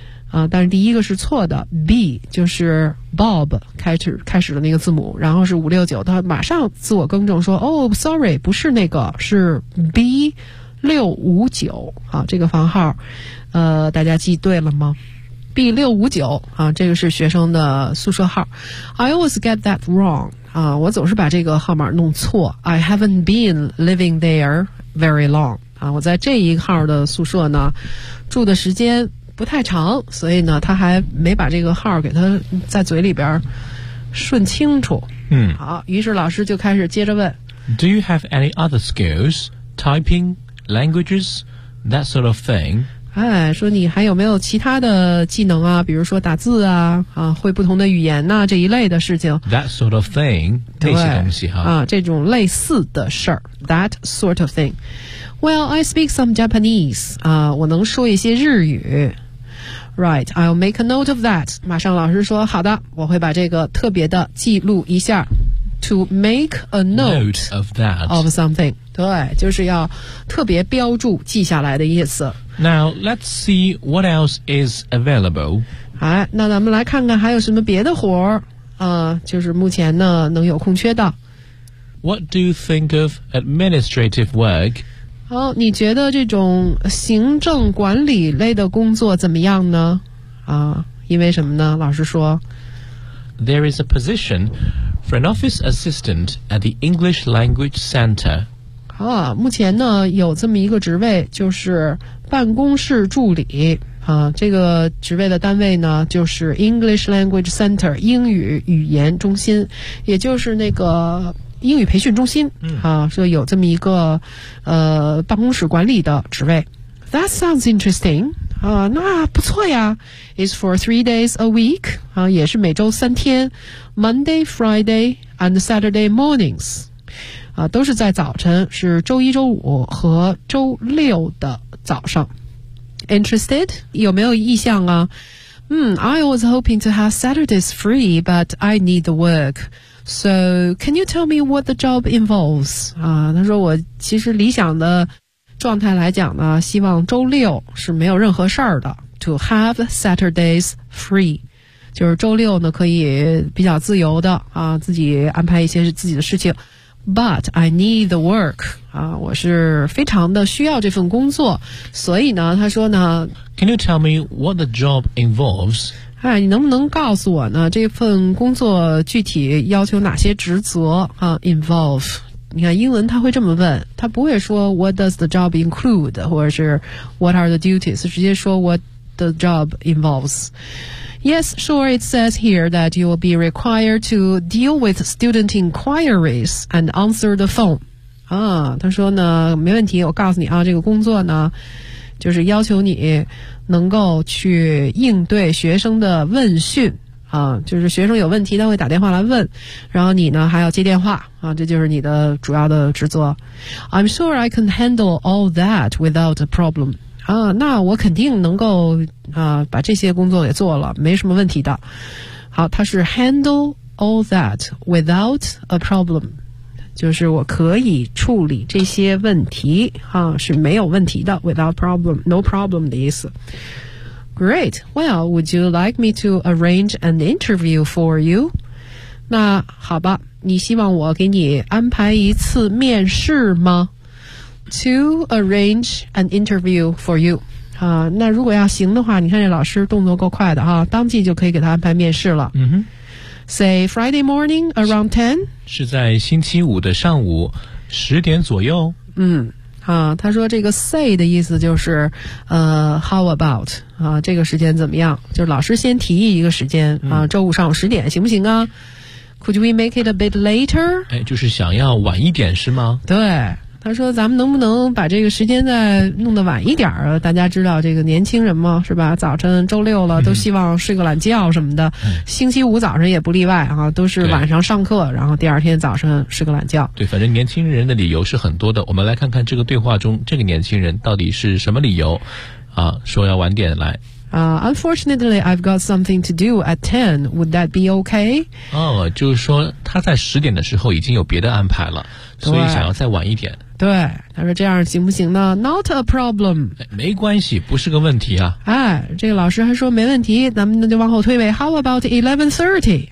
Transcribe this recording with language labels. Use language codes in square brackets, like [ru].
[zh] 啊，但是第一个是错的 ，B 就是 Bob 开始的那个字母，然后是569，他马上自我更正说，哦 ，sorry， 不是那个，是 B659。好，这个房号，大家记对了吗 ？B659 啊，这个是学生的宿舍号。 [en] I always get that wrong [zh] 啊，我总是把这个号码弄错。 [en] I haven't been living there very long [zh] 啊，我在这一号的宿舍呢，住的时间。不太长，所以呢，他还没把这个号给他在嘴里边顺清楚。嗯，好，于是老师就开始接着问 [en] ：Do you have any other skills, typing, languages, that sort of thing？ [zh] 哎，说你还有没有其他的技能啊？比如说打字啊，啊，会不同的语言呐、啊，这一类的事情。 [en] That sort of thing， [zh] 那些东西哈。啊，这种类似的事儿。 [en] That sort of thing。 Well, I speak some Japanese. [zh] 啊，我能说一些日语。 [en] Right, I'll make a note of that. [zh] 马上老师说，好的，我会把这个特别的记录一下。 [en] To make a note of that of something. [zh] 对，就是要特别标注记下来的意思。 [en] Now, let's see what else is available. [zh] 好，那咱们来看看还有什么别的活儿啊，就是目前呢能有空缺的。 [en] What do you think of administrative work? [zh] 好，你觉得这种行政管理类的工作怎么样呢？啊，因为什么呢？老师说 [en] ，There is a position for an office assistant at the English Language Center。 [zh] 啊，目前呢有这么一个职位，就是办公室助理。啊，这个职位的单位呢就是 English Language Center， 英语语言中心，也就是那个。英语培训中心啊，说有这么一个办公室管理的职位。 [en] That sounds interesting [zh] 啊，那不错呀。 [en] It's for 3 days a week [zh] 啊，也是每周三天 ， [en] Monday, Friday, and Saturday mornings [zh] 啊，都是在早晨，是周一周五和周六的早上。 [en] Interested [zh] 有没有意向啊？ [en] I was hoping to have Saturdays free, but I need the work. So, can you tell me what the job involves? [zh] 啊，他说我其实理想的状态来讲呢，希望周六是没有任何事儿的。 [en] To have Saturdays free, [zh] 就是周六呢可以比较自由的啊，自己安排一些自己的事情。 [en] But I need the work. [zh] 啊，我是非常的需要这份工作，所以呢，他说呢 [en] ，Can you tell me what the job involves? [zh] 哎，你能不能告诉我呢？这份工作具体要求哪些职责啊 ？Involve， 你看英文他会这么问，他不会说 [en] What does the job include， [zh] 或者是 [en] What are the duties， [zh] 直接说 What [en] the job involves. Yes, sure, it says here that you will be required to deal with student inquiries and answer the phone. [zh] 啊，他说呢，没问题，我告诉你啊，这个工作呢，就是要求你能够去应对学生的问讯。啊，就是学生有问题他会打电话来问，然后你呢还要接电话啊，这就是你的主要的职责。 [en] I'm sure I can handle all that without a problem. [zh] 啊，那我肯定能够啊把这些工作也做了，没什么问题的。好，他是 [en] handle all that without a problem， [zh] 就是我可以处理这些问题啊，是没有问题的， [en] without problem， no problem [zh] 的意思。 [en] Great. Well, would you like me to arrange an interview for you? [zh] 那好吧，你希望我给你安排一次面试吗？ [en] To arrange an interview for you. [zh] 啊，那如果要行的话，你看这老师动作够快的哈，当即就可以给他安排面试了。嗯哼。 [en] Say Friday morning around 10? [zh] 是在星期五的上午十点左右。嗯。啊，他说这个 say 的意思就是 [en] how about [zh] 啊，这个时间怎么样，就是老师先提议一个时间啊，周五上午十点行不行啊？ [en] Could we make it a bit later? [zh] 哎，就是想要晚一点是吗？对，他说咱们能不能把这个时间再弄得晚一点啊，大家知道这个年轻人嘛，是吧，早晨周六了都希望睡个懒觉什么的，星期五早晨也不例外啊，都是晚上上课然后第二天早晨睡个懒觉。对，反正年轻人的理由是很多的，我们来看看这个对话中这个年轻人到底是什么理由啊，说要晚点来。 [en] Unfortunately, I've got something to do at 10. Would that be okay? [zh] 哦，就是说他在十点的时候已经有别的安排了，所以想要再晚一点。对，他说这样行不行呢？ [en] Not a problem. [zh] 没关系，不是个问题啊。哎，这个老师还说没问题，咱们那就往后推呗。 [en] How about 11:30?